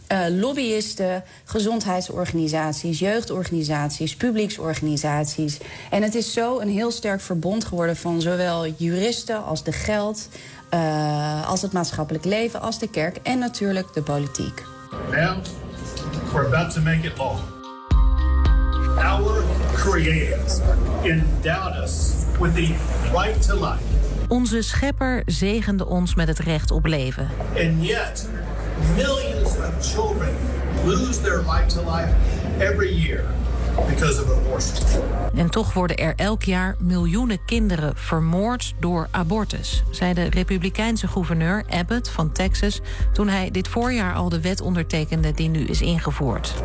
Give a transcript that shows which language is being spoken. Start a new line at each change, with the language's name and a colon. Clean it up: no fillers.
Dutch: Lobbyisten, gezondheidsorganisaties, jeugdorganisaties, publieksorganisaties. En het is zo een heel sterk verbond geworden van zowel juristen als de geld, als het maatschappelijk leven, als de kerk en natuurlijk de politiek.
English: Now, we're about to make it law. Our creators endowed us with the right to life.
Dutch: Onze schepper zegende ons met het recht op leven.
English: And yet, millions of children lose their right to life every year because of abortion.
Dutch: En toch worden er elk jaar miljoenen kinderen vermoord door abortus, zei de Republikeinse gouverneur Abbott van Texas toen hij dit voorjaar al de wet ondertekende die nu is ingevoerd.